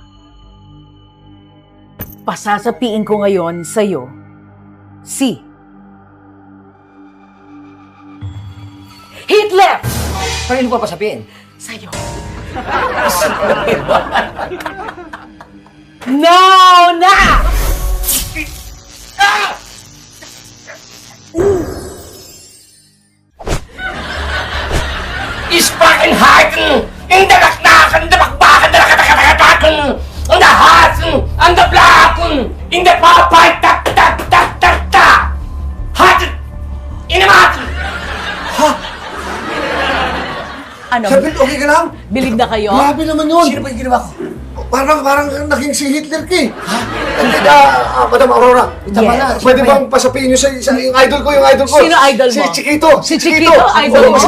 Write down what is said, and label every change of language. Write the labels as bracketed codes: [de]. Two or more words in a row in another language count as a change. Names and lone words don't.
[tl] Pasasapiin ko ngayon sa'yo si Hitler! Paano pa pasabihin? Sa'yo. Now na! Ispakenheiten! In der Knaken, der Backbaken, der Katakatakaken! Und der Hasen, an der Blaken! In der Papai, tak, tak, tak, tak, tak! Hatten! In dem Hatten! Ano? Sabi, okay ka lang? Believe na kayo? Grabe naman yun. Sino ba yung ginawa ko? Parang naging si Hitler ka eh. Hindi Madam Aurora, tama [en] Yes. [tl] na. Pwede bang pasapiin nyo sa yung idol ko, yung idol ko? Sino idol mo? Si Chiquito. Si Chiquito, idol mo?